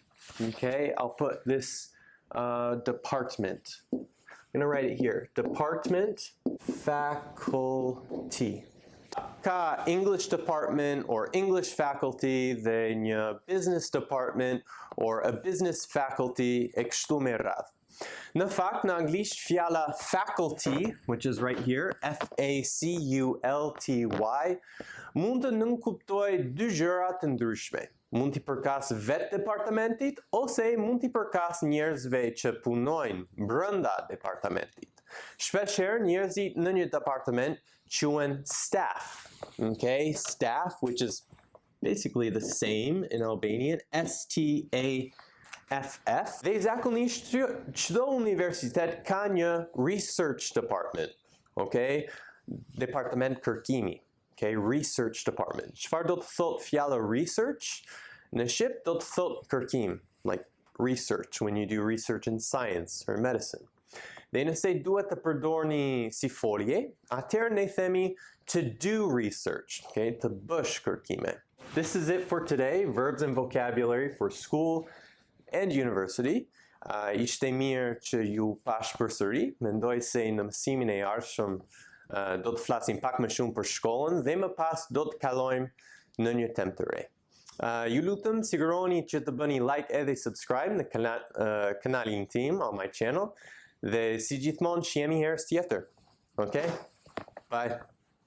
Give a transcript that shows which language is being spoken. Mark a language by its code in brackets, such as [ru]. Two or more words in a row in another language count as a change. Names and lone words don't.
[en] Okay, I'll put this department. I'm going to write it here. Department, faculty. Ka English department or English faculty, [sq] dhe një [en] business department or a business faculty [sq] e kështu me radhë. Në fakt, në anglisht fjala faculty, [en] which is right here, [sq] F-A-C-U-L-T-Y, mund të nënkuptoj dy gjëra të ndryshme. Mund t'i përkas vetë departamentit, ose mund t'i përkas njerëzve që punojnë brenda departamentit. Shpeshherë njerëzit në një departament quhen staff. [en] Okay, staff, which is basically the same in Albanian, S-T-A-F-F. [sq] Dhe zakonisht çdo universitet ka një [en] research department. Okay, [sq] departament kërkimi. [en] Okay, research department. [sq] Çfarë do të thotë fjala research? Në shqip do të thotë kërkim, [en] like research, when you do research in science or medicine. [sq] Dhe nëse duhet të përdorni si folje, atëherë ne themi [en] to do research, [sq] okay, të bësh kërkime. [en] This is it for today, verbs and vocabulary for school and university. [sq] Ishte mirë që ju pash përsëri, mendoj se në mësimin e ardhshëm do të flasim pak më shumë për shkollën dhe më pas do të kalojmë në një temë të re. Ju lutem siguroni që të bëni like edhe subscribe në kanalin tim [en] on my channel [sq] dhe si gjithmonë që jemi herës tjetër. [en] Okay? Bye.